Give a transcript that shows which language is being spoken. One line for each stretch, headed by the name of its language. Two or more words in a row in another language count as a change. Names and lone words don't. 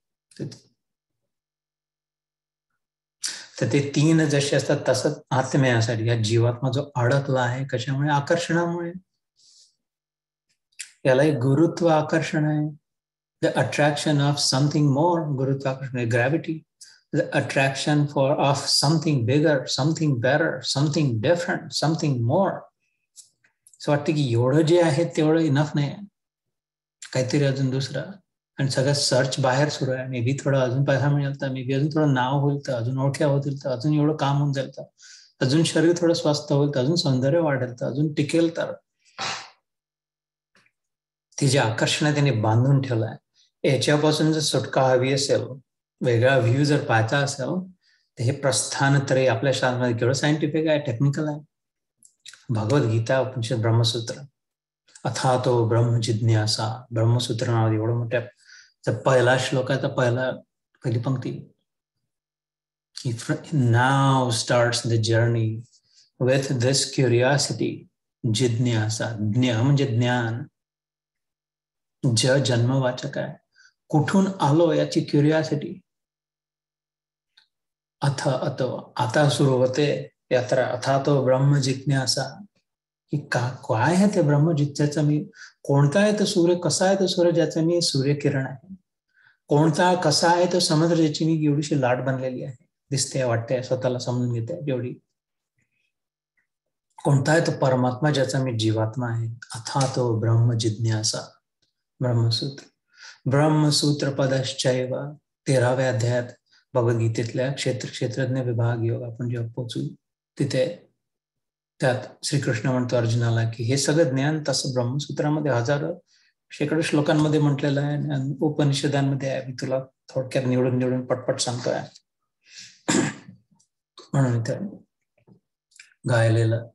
Marathi: तर ते तीन जसे असतात तसंच आत्म्यासाठी या जीवात्मा जो अडकला आहे, कशामुळे? आकर्षणामुळे. याला एक गुरुत्व आकर्षण आहे.
English: the attraction of something more. गुरुत्वाकर्षण, ग्रॅव्हिटी. the attraction of something bigger, something better, something different, something more.
Marathi: असं वाटतं की एवढं जे आहे तेवढं इनफ नाही, काहीतरी अजून दुसरं. आणि सगळं सर्च बाहेर सुरू आहे.
English: may be
Marathi: थोडं अजून पैसा मिळेल तर,
English: may be
Marathi: अजून थोडं नाव होईल तर, अजून ओळख्या होतील तर, अजून एवढं काम होऊन जाईल तर, अजून शरीर थोडं स्वस्थ होईल तर, अजून सौंदर्य वाढेल तर, अजून टिकेल तर. ती जे आकर्षण आहे त्याने बांधून ठेवलंय. याच्यापासून जर सुटका हवी असेल, वेगळा व्ह्यू जर पाहायचा असेल तर हे प्रस्थान त्रयी आपल्या शास्त्रामध्ये केवढं सायंटिफिक आहे, टेक्निकल आहे. भगवद्गीता,
Sanskrit: उपनिषद, ब्रह्मसूत्र. अथातो ब्रह्म जिज्ञासा.
Marathi: ब्रह्मसूत्र नाव एवढं मोठ्या पहिला श्लोकाचा पहिली पंक्ती.
English: Now starts the journey with this curiosity,
Marathi: जिज्ञासा. ज्ञ म्हणजे ज्ञान, जन्मवाचक आहे. कुठून आलो याची क्युरियासिटी. आता सुरू होते यात्रा.
Sanskrit: अथातो ब्रह्म जिज्ञासा.
Marathi: की काय आहे ते ब्रह्म जिज्ञासा? मी कोणता आहे तो सूर्य, कसा आहे तो सूर्य ज्याचा मी सूर्यकिरण आहे, कोणता कसा आहे तो समुद्र ज्याची मी एवढीशी लाट बनलेली आहे, दिसते, वाटते, स्वतःला समजून घेते एवढी. कोणता आहे तो परमात्मा ज्याचा मी जीवात्मा आहे.
Sanskrit: अथातो ब्रह्म जिज्ञासा. ब्रह्मसूत्र. ब्रह्मसूत्र पदश्चैव.
Marathi: 13व्या अध्यायात भगवद्गीतेतल्या क्षेत्रज्ञ विभाग योग आपण जेव्हा पोचू तिथे त्यात श्रीकृष्ण म्हणतो अर्जुनाला की हे सगळं ज्ञान तसं ब्रह्मसूत्रामध्ये हजारो शेकडो श्लोकांमध्ये म्हटलेलं आहे आणि उपनिषदांमध्ये आहे. मी तुला थोडक्यात निवडून पटपट सांगतोय म्हणून इथे गायलेलं.